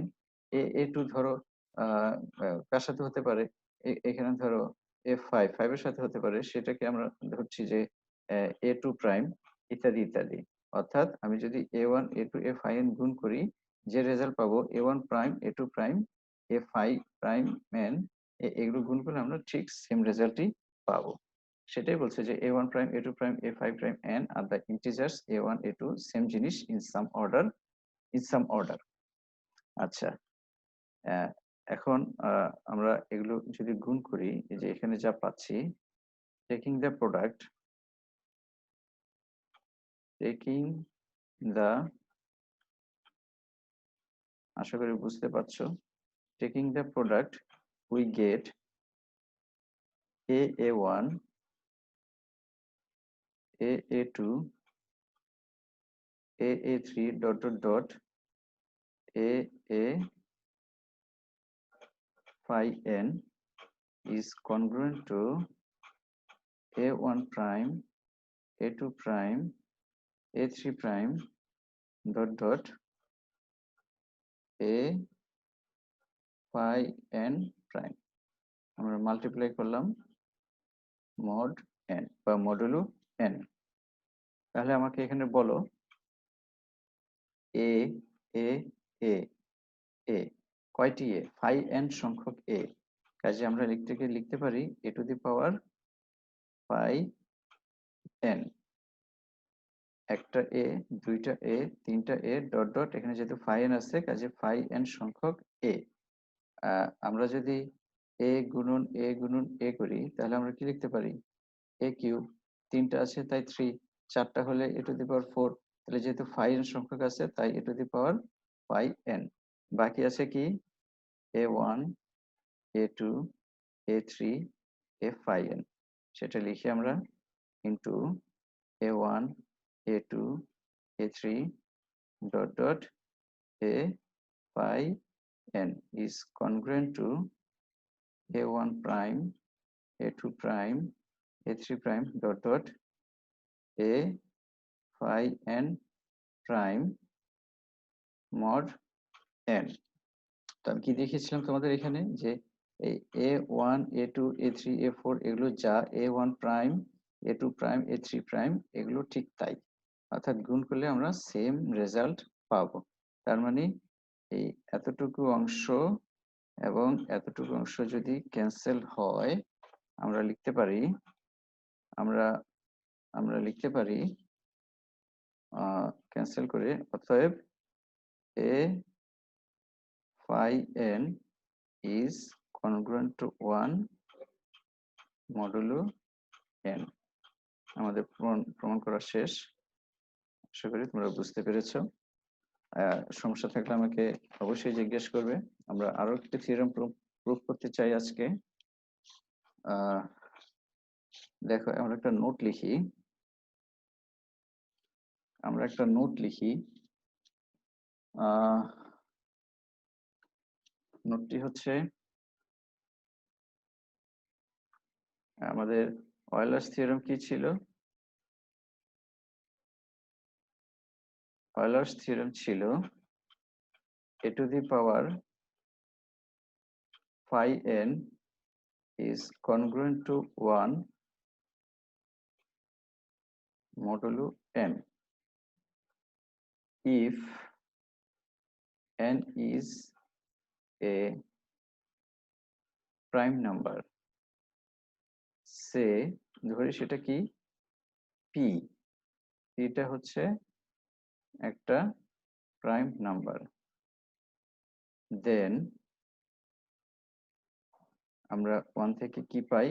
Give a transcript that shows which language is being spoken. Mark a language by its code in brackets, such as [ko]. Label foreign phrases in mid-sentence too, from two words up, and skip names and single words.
[bn] A2 ধরো কার সাথে হতে পারে, এখানে ধরো F5 এর সাথে হতে পারে, সেটাকে আমরা ধরছি যে A2 প্রাইম, ইত্যাদি ইত্যাদি। অর্থাৎ আমি যদি A1 A2 Fin গুণ করি, যে রেজাল্ট পাবো A1 প্রাইম A2 প্রাইম A5 প্রাইম n, এগুলো গুণ করলে আমরা ঠিক [en] same result [bn] পাবো। সেটাই বলছে যে A1 প্রাইম A2 প্রাইম A5 প্রাইম n আর [en] the integers [bn] A1 A2 সেম জিনিস [en] in some order. [bn] আচ্ছা, এখন আমরা এগুলো যদি গুণ করি, এই যে এখানে যা পাচ্ছি, [en] taking the product, [bn] আশা করি বুঝতে পারছো, [en] taking the product we get [bn] A1 [en] A2 A3 dot dot dot A phi n is congruent to A1 prime A2 prime A3 prime dot dot A phi n prime। [bn] আমরা মাল্টিপ্লাই করলাম মড n বা মডুলো n। তাহলে আমাকে এখানে বলো a a a a কয়টি a? phi n সংখ্যক a। কাজে আমরা লিখতে পারি a [en] to the power [bn] phi n। একটা a, দুইটা a, তিনটা a ডট ডট, এখানে যেহেতু phi n আছে কাজে phi n সংখ্যক a। আমরা যদি a গুণন a করি, তাহলে আমরা কি লিখতে পারি? a কিউব, তিনটা আছে তাই 3, চারটা হলে a [en] to the power [bn] 4। তাহলে যেহেতু phi n সংখ্যক আছে তাই a [en] to the power [bn] phi n। বাকি আছে কি? a1 a2 a3 a phi n। সেটা লিখি আমরা [en] ইন্টু a1 a2 a3 dot dot a phi n is congruent to a1 prime a2 prime a3 prime dot dot a phi n prime mod n। [bn] তো আমি কি দেখিয়েছিলাম তোমাদের এখানে, যে এই a1 a2 a3 a4 এগুলো যা a1 প্রাইম a2 প্রাইম a3 প্রাইম এগুলো ঠিক তাই, অর্থাৎ গুণ করলে আমরা [en] same result [bn] পাবো। তার মানে এই এতটুকু অংশ এবং এতটুকু অংশ যদি ক্যান্সেল হয়, আমরা লিখতে পারি ক্যান্সেল করে, অতএব a phi n [en] is congruent to 1 modulo n। [bn] আমাদের প্রমাণ করা শেষ। আশা করি তোমরা বুঝতে পেরেছো। সমস্যা থাকলে আমাকে অবশ্যই জিজ্ঞেস করবে। আমরা আরো একটি [en] theorem proof [bn] করতে চাই আজকে। দেখো, আমরা একটা নোট লিখি। নোটটি হচ্ছে আমাদের অয়েলার্স থিওরেম কি ছিল? অয়েলার্স থিওরেম ছিল [en] a to the power phi n is congruent to 1 modulo n if n is a prime number, [bn] সে ধরি সেটা কি p, এটা হচ্ছে একটা [en] prime number, [bn] দেন আমরা 1 থেকে কি পাই?